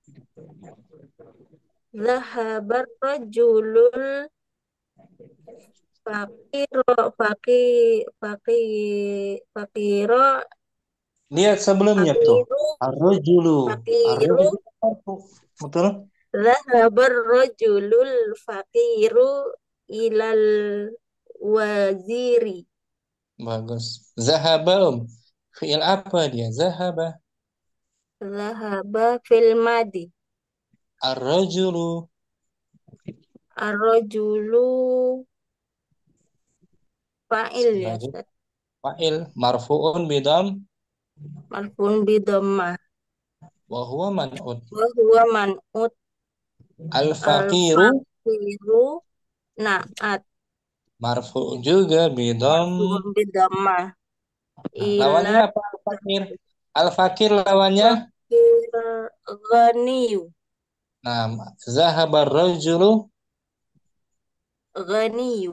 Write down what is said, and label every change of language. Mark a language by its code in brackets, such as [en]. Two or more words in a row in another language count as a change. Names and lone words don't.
[ar] ذهب الرجل الفقير، فقير, [id] Lihat sebelumnya tuh. [ar] fakiru, Ar-rajulu. fakiru, Ar-rajulu. Betul? ذهب الرجل الفقير إلى الوزير. [id] Bagus. Zahaba. Fi'il apa dia? [ar] Zahaba. ذهب في الماضي. Ar-rajulu. الرجل فاعل يا, [id] Sebagai Ustaz. [ar] فاعل. مرفوع بالضمة. مرفوع بالضمة. وهو منعوت. وهو منعوت Al-faqiru. الفقير نعت. [id] Marfu' juga bidam. [ar] مرفوع بالضمة. [id] Lawannya [ar] Ila [id] apa al-fakir? Al-fakir lawannya. [ar] فقير غني. Nah, ذهب الرجل. Ghaniyu.